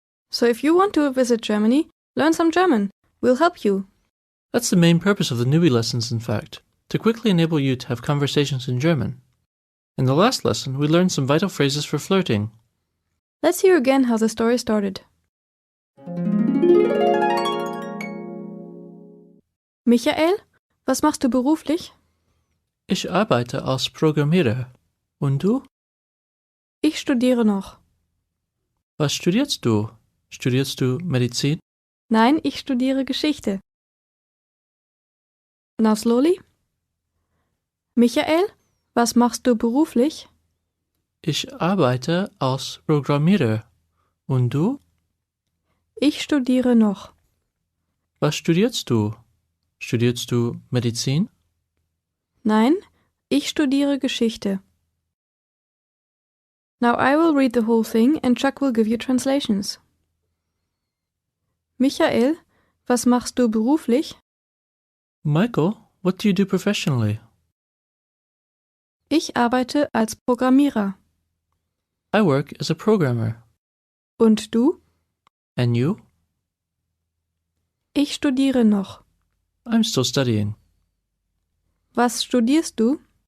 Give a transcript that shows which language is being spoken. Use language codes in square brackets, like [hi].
[en] So if you want to visit Germany, learn some German. We'll help you. That's the main purpose of the newbie lessons, in fact, to quickly enable you to have conversations in German. In the last lesson, we learned some vital phrases for flirting. Let's hear again how the story started. [de] Michael, was machst du beruflich? Ich arbeite als Programmierer. Und du? Ich studiere noch. Was studierst du? Studierst du Medizin? Nein, ich studiere Geschichte. [en] Now slowly. [de] Michael, was machst du beruflich? Ich arbeite als Programmierer. Und du? Ich studiere noch. Was studierst du? Studierst du Medizin? Nein, ich studiere Geschichte. [en] Now I will read the whole thing and Chuck will give you translations. [de] Michael, was machst du beruflich? [en] Michael, what do you do professionally? [de] Ich arbeite als Programmierer. [en] I work as a programmer. [de] Und du? [en] And you? [de] Ich studiere noch. [en] I'm still studying. [de] Was studierst du?